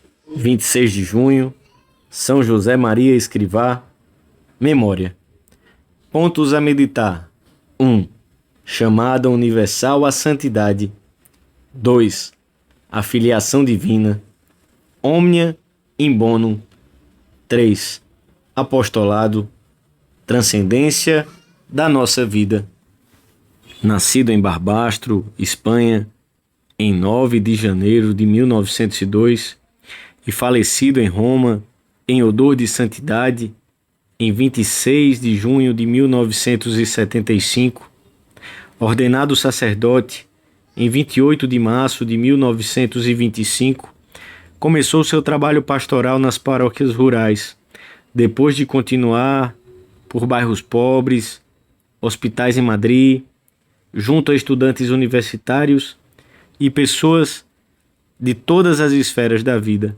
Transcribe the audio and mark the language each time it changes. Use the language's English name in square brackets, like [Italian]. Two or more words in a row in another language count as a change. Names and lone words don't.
[Portuguese] 26 de junho, São José Maria Escrivá, memória. Pontos a meditar. 1. Chamada universal à santidade. 2. A filiação divina. [Latin] Omnia in bonum. 3. [Portuguese] Apostolado. Transcendência da nossa vida. Nascido em Barbastro, Espanha, em 9 de janeiro de 1902 e falecido em Roma, em odor de santidade, em 26 de junho de 1975, ordenado sacerdote em 28 de março de 1925, começou seu trabalho pastoral nas paróquias rurais, depois de continuar por bairros pobres, hospitais em Madrid, junto a estudantes universitários e pessoas de todas as esferas da vida.